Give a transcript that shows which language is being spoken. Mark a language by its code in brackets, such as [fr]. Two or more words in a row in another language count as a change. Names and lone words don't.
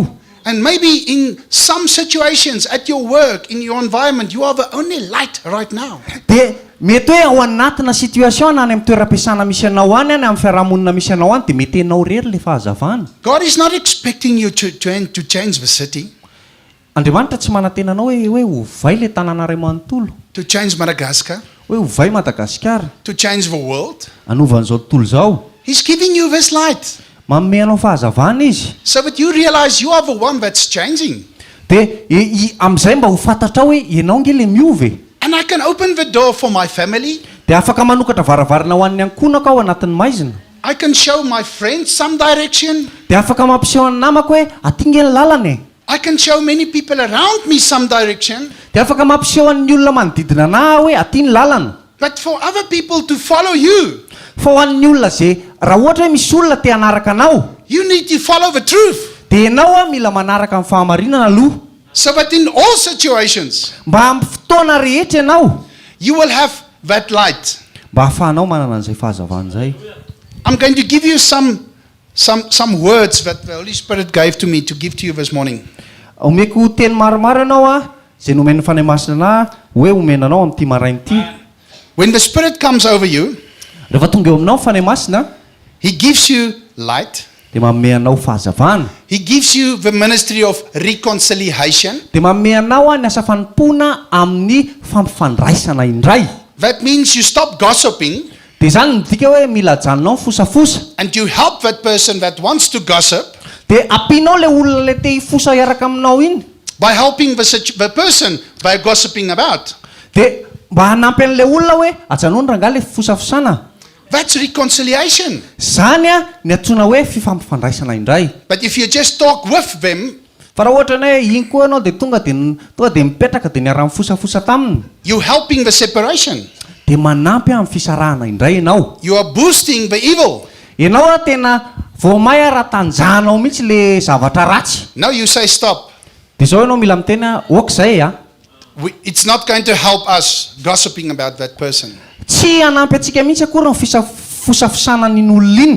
[en] And maybe in some situations at your work, in your environment, you are the only light right now. [mg] Dia mety hoe ao anatina situation any amin'ny toeram-piasana misy anao any amin'ny fiarahamonina misy anao any dia mety enao rery le fahazavana. [en] God is not expecting you to change the city, [mg] Andriamanitra tsy manantena anao hoe hovay le tanàna iray manontolo, [en] to change Madagascar, [mg] hoe hovay Madagasikara, [en] to change the world. [mg] anovan'izao tontolo izao. [en] He's giving you this light [mg] Manome anao fahazavana izy. [en] so that you realize you are the one that's changing. [mg] Dia amin'izay mba ho fantatra hoe ianao nge le miove. [en] And I can open the door for my family. [mg] Dia afaka manokatra varavarana ho an'ny ankonako ao anatin'ny maizina. [en] I can show my friends some direction. [mg] Dia afaka mampiseho ny namako hoe aty nge ny lalana. [en] I can show many people around me some direction. [mg] Dia afaka mampiseho ny olona manodidina anahy hoe aty ny lalana. [en] But for other people to follow you, [mg] Fa ho an'ny olona zay raha ohatra hoe misy olona te hanaraka anao, [en] you need to follow the truth. [mg] dia ianao mila manaraka amin'ny fahamarinana aloha. [en] So that in all situations, [mg] Mba amin'ny fotoana rehetra ianao, [en] you will have that light. [mg] mba hahafahanao manana an'izay fahazavana izay. [en] I'm going to give you some words that the Holy Spirit gave to me to give to you this morning. [mg] Omeko teny maromaro ianao izay nomen'ny fanahy masina hoe omenanao amin'ity maraina ity. [en] When the Spirit comes over you, [mg] Rehefa tonga eo aminao ny fanahy masina, [en] He gives you light. [mg] dia manome anao fahazavana. [en] He gives you the ministry of reconciliation. [mg] Dia manome anao ny asa fanompoana amin'ny fampifandraisana indray. [en] That means you stop gossiping [mg] Dia izany midika hoe mila ajanonao ny fosafosa. [en] and you help that person that wants to gossip [mg] Dia ampianao le olona le te hifosa hiaraka aminao iny. [en] by helping the person by gossiping about. [mg] Dia mba hanampy an'le olona hoe ajanony rangaha le fosafosana. [en] That's reconciliation. [mg] Zany ny antsoina hoe fifampifandraisana indray. [en] But if you just talk with them, [mg] Fa raha ohatra hoe iny koa ianao dia tonga dia mipetraka dia niara mifosafosa taminy, [en] you're helping the separation. [mg] dia manampy amin'ny fisarahana indray ianao. [en] You are boosting the evil. [mg] Ianao tena voamay raha tanjahanao mihitsy le zavatra ratsy. [en] Now you say stop. [mg] Dia izao ianao mila mitena okizay [en] It's not going to help us gossiping about that person. [mg] tsy hanampy antsika mihitsy akory ny fosafosana n'iny olona iny.